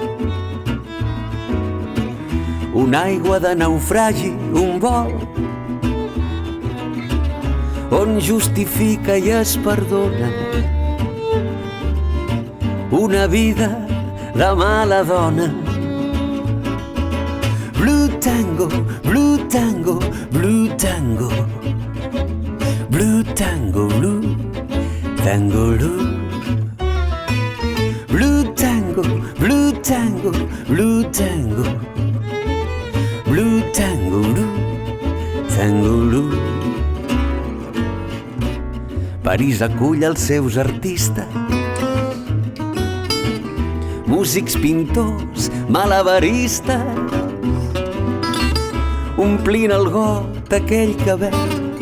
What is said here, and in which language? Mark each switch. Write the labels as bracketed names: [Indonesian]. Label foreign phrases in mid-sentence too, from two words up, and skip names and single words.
[Catalan] una aigua de naufragi, un vol on justifica i es perdona una vida de mala dona. [English] Blue tango, blue tango, blue tango, blue tango, blue tango, blue. Blue tango, blue tango, blue tango, blue tango, blue tango, blue. [Catalan] París acull els seus artistes, músics, pintors, malabaristes, omplint el got aquell cabell